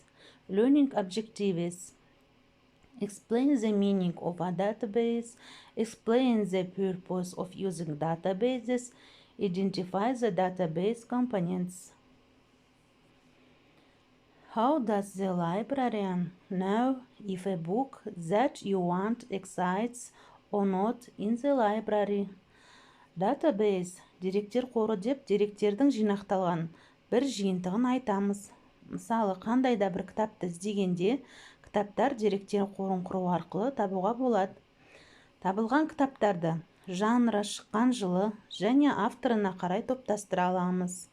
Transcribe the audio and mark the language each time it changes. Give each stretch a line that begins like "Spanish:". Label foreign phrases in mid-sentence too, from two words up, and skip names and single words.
English: Learning objectives: explain the meaning of a database, explain the purpose of using databases, identify the database components. How does the librarian know if a book that you want exists or not in the library? Database,
Kazakh: деректер қоры деп деректердің жинақталған бір жиынтығын айтамыз. Мысалы, қандай да бір кітапты іздегенде, кітаптар деректер қорын құру арқылы табуға болады. Табылған кітаптарды жанры, шыққан жылы және авторына қарай топтастыра аламыз.